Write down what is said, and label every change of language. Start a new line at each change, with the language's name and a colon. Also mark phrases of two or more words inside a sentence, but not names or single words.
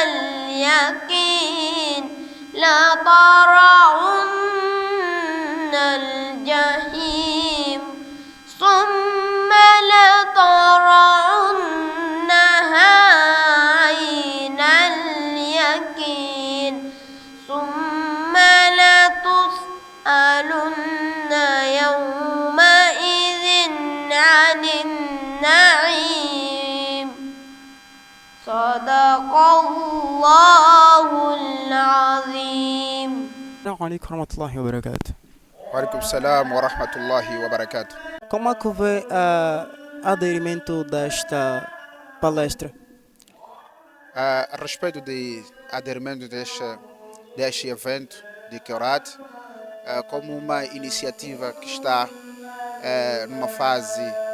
Arabic: اليقين لترون الجحيم ثم لترونها عين اليقين ثم لتسألن يومئذ عن النعيم صدق الله العظيم. السلام عليكم ورحمة الله وبركاته. وعليكم السلام ورحمة الله وبركاته.
Portuguese: Como é que vê o aderimento desta palestra? A respeito de aderimento deste evento de Qiraat, como uma iniciativa que está numa fase